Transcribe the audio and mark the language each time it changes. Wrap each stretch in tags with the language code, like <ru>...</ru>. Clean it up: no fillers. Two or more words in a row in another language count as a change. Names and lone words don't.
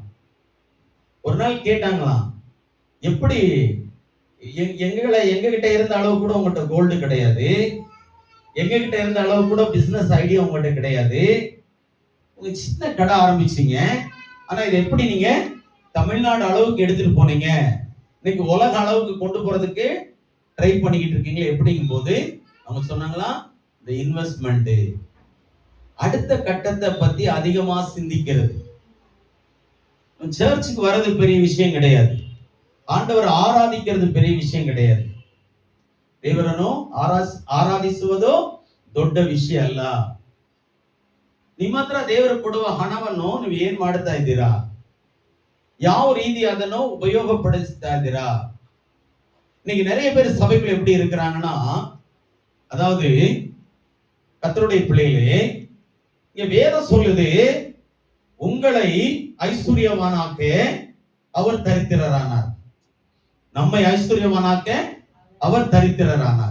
<ta>ஒரு நாள் கேட்டாங்களாம், எப்படி எங்ககிட்ட இருந்த அளவு கூட உங்ககிட்ட கோல்டு கிடையாது, எங்ககிட்ட இருந்த அளவு கூட</ta> <en>business idea</en> <ta>உங்ககிட்ட கிடையாது, உங்க சின்ன கடை ஆரம்பிச்சீங்க, ஆனா இது எப்படி நீங்க தமிழ்நாடு அளவுக்கு எடுத்துட்டு போனீங்க, இன்னைக்கு உலக அளவுக்கு கொண்டு போறதுக்கு ட்ரை பண்ணிக்கிட்டு இருக்கீங்களா எப்படிங்கும் போது அவங்க சொன்னாங்களா, இந்த இன்வெஸ்ட்மெண்ட், அடுத்த கட்டத்தை பத்தி அதிகமா சிந்திக்கிறது. சர்ச்சுக்கு வர்றது பெரிய விஷயம் கிடையாது, ஆண்டவர் ஆராதிக்கிறது பெரிய விஷயம் கிடையாது,</ta> <kn>ದೇವರನ್ನು ಆರಾಧಿಸುವುದು ದೊಡ್ಡ ವಿಷಯ ಅಲ್ಲ. ನಿಮ್ಮ ಹತ್ರ ದೇವರು ಕೊಡುವ ಹಣವನ್ನು ನೀವು ಏನ್ ಮಾಡ್ತಾ ಇದ್ದೀರಾ, ಯಾವ ರೀತಿ ಅದನ್ನು ಉಪಯೋಗಪಡಿಸ್ತಾ ಇದ್ದೀರಾ?</kn> <ta>இன்னைக்கு நிறைய பேர் சபைக்குள்ள எப்படி இருக்கிறாங்கன்னா, அதாவது கர்த்தருடைய பிள்ளைகளே, இங்க வேதம் சொல்லுது, உங்களை ஐஸ்வர்யவானாக்க அவர் தரித்திரரானார், நம்மை ஐஸ்வர்யவானாக்க அவர் தரித்திரரானார்.</ta>